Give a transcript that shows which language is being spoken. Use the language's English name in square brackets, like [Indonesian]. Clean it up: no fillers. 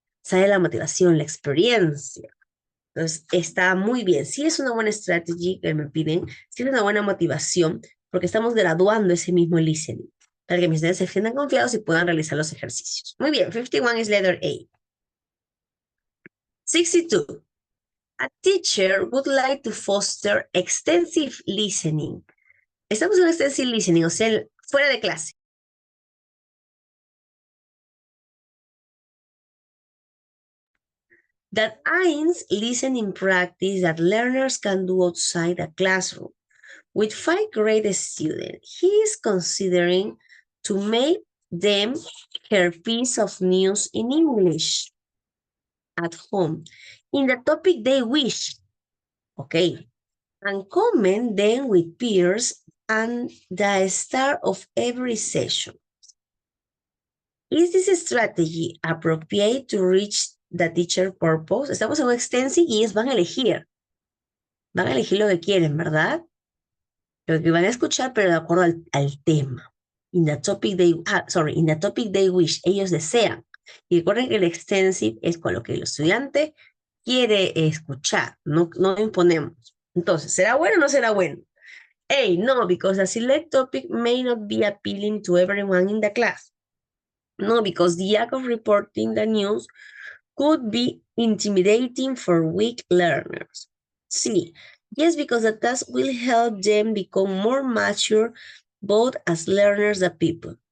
[Spanish] Sale la motivación, la experiencia. Entonces, está muy bien. Sí es una buena estrategia que me piden, sí es una buena motivación, porque estamos graduando ese mismo listening, para que mis estudiantes se sientan confiados y puedan realizar los ejercicios. Muy bien, 51 es letter A. 62. [English] A teacher would like to foster extensive listening. [Spanish] Estamos en extensive listening, o sea, fuera de clase. [English] That aims listening practice that learners can do outside the classroom. With 5th-grade students, he is considering to make them her piece of news in English at home in the topic they wish. Okay. And comment them with peers and the start of every session. Is this strategy appropriate to reach the teacher purpose? [Spanish] Estamos en un extensive y ellos van a elegir. Van a elegir lo que quieren, ¿verdad? Lo que van a escuchar, pero de acuerdo al tema. [English] In the topic they wish, [Spanish] ellos desean. Y recuerden que el extensive es con lo que el estudiante quiere escuchar, no imponemos. Entonces, ¿será bueno o no será bueno? [English] A, no, because the select topic may not be appealing to everyone in the class. No, because the act of reporting the news could be intimidating for weak learners. C, yes, because the task will help them become more mature both as learners and people.